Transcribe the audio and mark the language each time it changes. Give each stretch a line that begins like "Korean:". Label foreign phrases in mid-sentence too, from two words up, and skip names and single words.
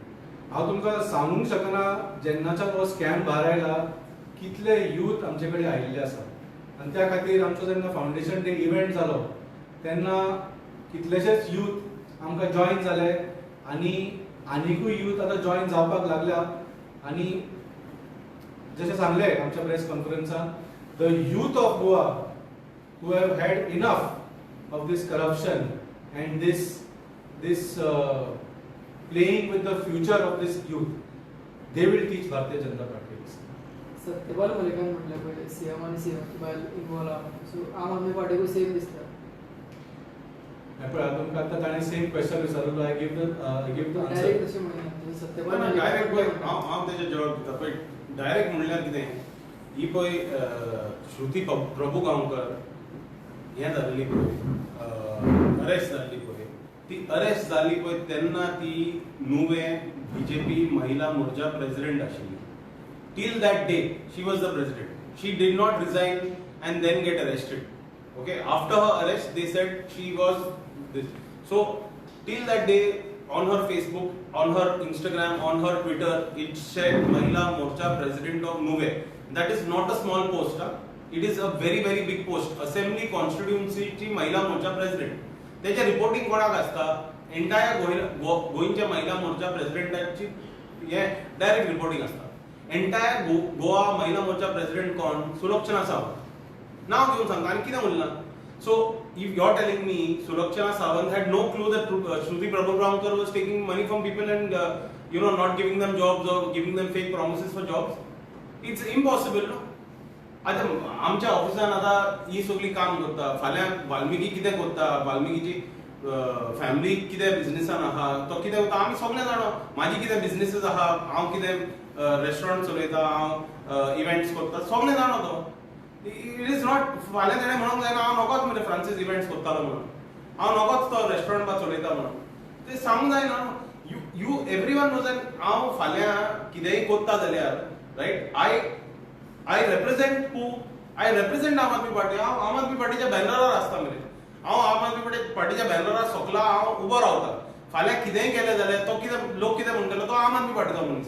Konkani: हांव तुमकां सांगूंक शकना जेन्नाच्यान हो स्कॅम भायर आयला कितले यूथ आमचे कडेन आयिल्ले आसा आनी त्या खातीर आमचो जेन्ना
English: foundation day event
Konkani: जालो तेन्ना कितलेशेच यूथ आमकां जॉयन जाले आनी आनिकूय यूथ आतां जॉयन जावपाक लागल्या आनी जशें सांगलें आमच्या प्रेस कॉन्फरन्सान
English: the youth of Goa who have had enough of this corruption and this playing with the future of this youth, they will teach Bharatiya Janata Party.
Konkani: सत्यपाल मलिकान म्हटलं पहिले सीएम आणि सीएम बायल इन्वॉल्व आहा सो आम आदमी पार्टीकूय सेम दिसता. पळय तुमकां आतां ताणें
English: same question
Konkani: विचारलो
English: I give the answer.
Konkani: डायरेक्ट तशें म्हणना सत्यपाल डायरेक्ट मलिकान हांव तेजे जवाब दिता पळय डायरेक्ट म्हणल्यार कितें ही पळय श्रुती प्रभू गांवकर हें जाल्ली पळय अरेस्ट जाल्ली पळय ती अरेस्ट जाली पळय तेन्ना ती नुवें बीजेपी महिला मोर्चा प्रेसिडेंट आशिल्ली.
English: Till that day she was the president. She did not resign and then get arrested. Okay, after her arrest, they said she was this. So, till that day, on her Facebook, on her Instagram, on her Twitter, it said Mahila Morcha President of Nuve. That is not a small post. Huh? It is a very, very big post. Assembly constituency ची Mahila Morcha President.
Konkani: त्याच्या रिपोर्टिंग कोणाक असता एंटायर गोंयच्या महिला मोर्चा प्रेसिडेंटाची हे डायरेक्ट रिपोर्टिंग असता. एंटायर गोवा महिला मोर्चा प्रेसिडेंट कोण सुलोचना सावंत नाव घेऊन सांगता आणि कितें उरला.
English: so if you are telling me सुलोचना सावंत had no clue that Shruti Prabhukar was taking money from people and not giving them jobs or giving them fake promises for jobs, it's impossible. No,
Konkani: आता आमच्या ऑफिसान आता ही सगळी काम करता फाल्यां वाल्मिकी कितें करता वाल्मिकीची फॅमिली कितें बिझनेसान आहा तो कितें करता आमी सगळे जाणा. माझी कितें बिझनेसीस आहा हांव कितें रेस्टॉरंट चलयता हांव इव्हेंट्स करता सगळे जाणा तो.
English: it is not
Konkani: फाल्यां ताणें म्हणूंक जायना हांव नकोच मरे फ्रांसीस इव्हेंट्स करतालो म्हणून हांव नकोच तो रेस्टॉरंट बा चलयता म्हणून ते सांगूंक जायना.
English: you everyone knows
Konkani: हांव फाल्यां कितेंय करता जाल्यार
English: right I represent आम आदमी पार्टी.
Konkani: हांव आम आदमी पार्टीच्या बॅनरार आसता मरे. हांव आम आदमी पार्टीच्या बॅनरार सकला हांव उबो रावता. फाल्यां कितेंय केलें जाल्यार तो कितें लोक कितें म्हणटलो तो आम आदमी पार्टीचो मनीस.